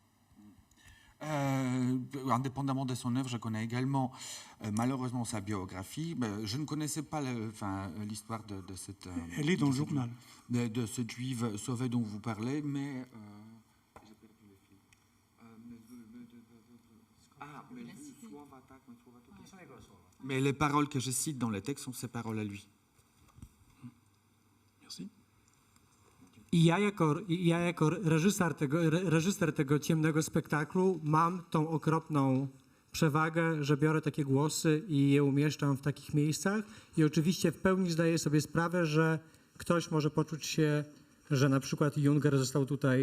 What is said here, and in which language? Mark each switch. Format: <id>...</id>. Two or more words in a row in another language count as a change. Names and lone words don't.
<fr>Indépendamment de son œuvre, je connais également malheureusement sa biographie. Je ne connaissais pas l'histoire de cette... Elle est dans le journal. De cette juive sauvée dont vous parlez, mais... Mais les paroles que je cite dans le texte sont ses paroles à lui. Merci.</fr> <pl>I ja jako reżyser tego ciemnego spektaklu mam tą okropną przewagę, że biorę takie głosy i je umieszczam w takich miejscach i oczywiście w pełni zdaję sobie sprawę, że ktoś może poczuć się, że na przykład Jünger został tutaj</pl>